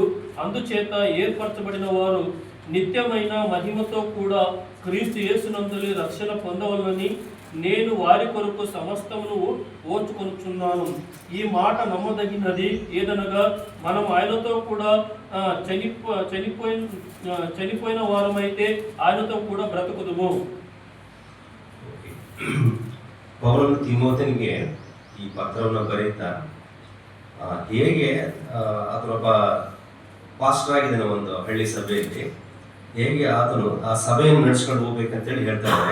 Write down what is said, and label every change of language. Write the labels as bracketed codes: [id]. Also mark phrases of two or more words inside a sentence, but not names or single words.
[te] అందుచేత ఏర్పరచబడిన వారు నిత్యమైన మహిమతో కూడా క్రీస్తు యేసునందులి రక్షణ పొందవలనని నేను వారి కొరకు సమస్తమును ఓర్చుకొనుచున్నాను. ఈ మాట నమ్మదగినది. ఏదనగా మనం ఆయనతో కూడా చనిపోయిన వారమైతే ఆయనతో కూడా బ్రతుకుదుము. [kn] ಪೌಲನು ತಿಮೋಥನಿಗೆ ಈ ಪತ್ರವನ್ನು ಬರೀತಾ ಹೇಗೆ ಆತನೊಬ್ಬ ಪಾಸ್ಟರ್ ಆಗಿದ್ದಾನೆ ಒಂದು ಹಳ್ಳಿ ಸಭೆಯಲ್ಲಿ, ಹೇಗೆ ಆತನು ಆ ಸಭೆಯನ್ನು ನಡೆಸ್ಕೊಂಡು ಹೋಗ್ಬೇಕಂತೇಳಿ ಹೇಳ್ತಾ ಇದ್ದಾರೆ.